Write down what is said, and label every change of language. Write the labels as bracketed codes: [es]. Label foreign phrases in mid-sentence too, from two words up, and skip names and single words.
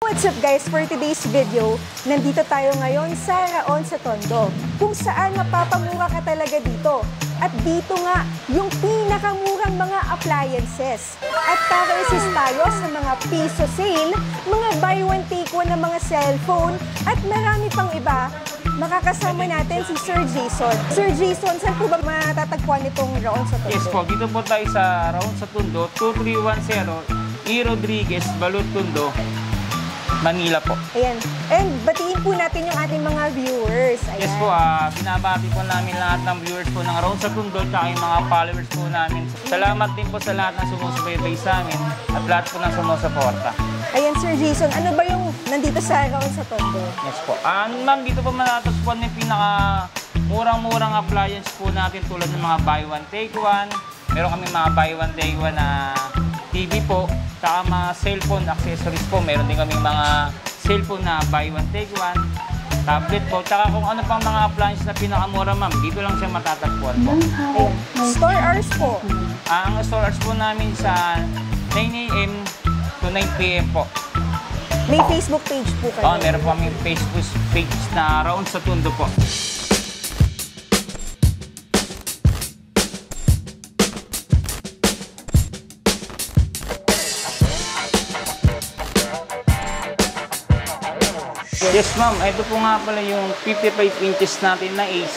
[en] What's up guys? For today's video, [tl] nandito tayo ngayon sa Raon sa Tondo, kung saan mapapamura ka talaga dito. At dito nga, yung pinakamurang mga appliances. At para-assist tayo sa mga piso sale, mga [en] buy one take one [tl] na mga cellphone, at marami pang iba. Makakasama natin si Sir Jason. Sir Jason, saan po ba matatagpuan itong Raon sa Tondo? Yes po, dito po tayo sa Raon sa Tondo, 2310 E. Rodriguez, Balut, Tondo, Manila po. Ayan. And batiin po natin yung ating mga viewers. Ayan. Yes po, binabati po namin lahat ng viewers po ng Raon sa Tondo at yung mga followers po namin. Salamat din po sa lahat ng sumusubaybay sa amin at lahat po ng sumusuporta. Ayan, Sir Jason, ano ba yung nandito sa Raon sa Tondo? Yes po. Ma'am, dito po matatagpuan yung pinaka-murang-murang appliance po natin tulad ng mga [en] buy one take one. [tl] Meron kami mga [en] buy one take one [tl] na TV po, saka mga [en] cellphone accessories [tl] po. Meron din kami mga cellphone na [en] buy one take one, [tl] tablet po, saka kung ano pang mga appliance na pinakamura, ma'am, dito lang siya matatagpuan po. Ayan. [en] Store hours [tl] po. Ang [en] store hours [tl] po namin sa 9 AM to 9 PM po. May Facebook page po kayo. Meron po kami Facebook page na Raon sa Tondo po. Yes ma'am, ito po nga pala yung 55 inches natin na Ace.